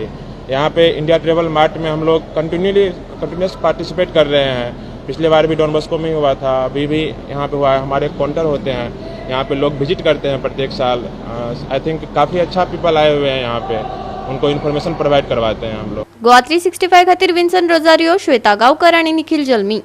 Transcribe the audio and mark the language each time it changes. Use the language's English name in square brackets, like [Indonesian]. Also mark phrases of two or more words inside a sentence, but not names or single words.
[Hindi] यहाँ पे इंडिया ट्रैवल मार्ट में हम लोग [English] continuous participate [Hindi] कर रहे हैं। पिछले बार भी डॉन बॉस्को में ही हुआ था, अभी भी यहाँ पे हुआ है। हमारे काउंटर होते हैं, यहाँ पे लोग विजिट करते हैं प्रत्येक साल। [English] I think [Hindi] काफ़ी अच्छा पीपल आए हुए हैं यहाँ पे, उनको [English] information provide [Hindi] करवाते हैं हम लोग। [Konkani] गोवा 365 खातीर विन्सन रोजारियो, श्वेता गांवकर आणि निखिल जल्मी।